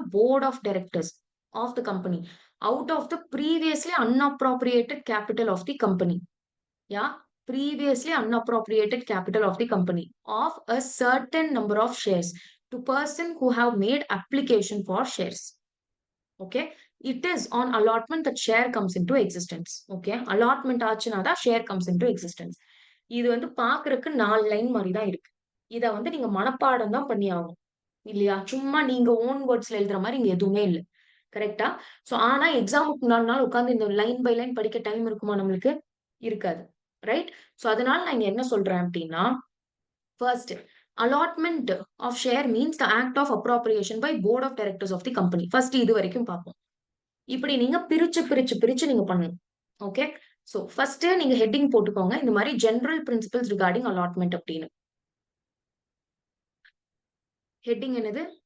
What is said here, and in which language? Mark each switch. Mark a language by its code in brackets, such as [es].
[en] Board of directors of the company out of the previously unappropriated capital of the company. Yeah, previously unappropriated capital of the company of a certain number of shares to person who have made application for shares. Okay. It is an allotment that share comes into existence. Okay. [ta] Allotment ஆச்சுன்னா தான் [en] Share comes into existence. [ta] இது வந்து பார்க்கறக்கு 4 line மாரி தான் இருக்கு. இத வந்து நீங்க மனப்பாடம் தான் பண்ணி ஆகணும். இல்லையா? சும்மா நீங்க ஓன் வேர்ட்ஸ்ல எழுதுற மாரி இங்க எதுவுமே இல்ல. கரெக்ட்டா? சோ ஆனா எக்ஸாமுக்கு முன்னாடி நாள் உட்கார்ந்து இந்த லைன் பை லைன் படிக்க டைம் இருக்குமா நம்மளுக்கு? இருக்காது. ரைட்? சோ அதனால நான் இங்க என்ன சொல்றேன் அப்டின்னா, first [en] allotment of share means the act of appropriation by board of directors of the company. [ta] First இது வரைக்கும் பார்ப்போம். இப்படி நீங்க பிரிச்சு நீங்க பண்ணணும். ஓகே. சோ ஃபர்ஸ்ட் நீங்க ஹெட்டிங் போட்டுக்கோங்க. இந்த மாரி [en] general principles regarding allotment [ta] அப்படின்னு. ஹெட்டிங் என்னது?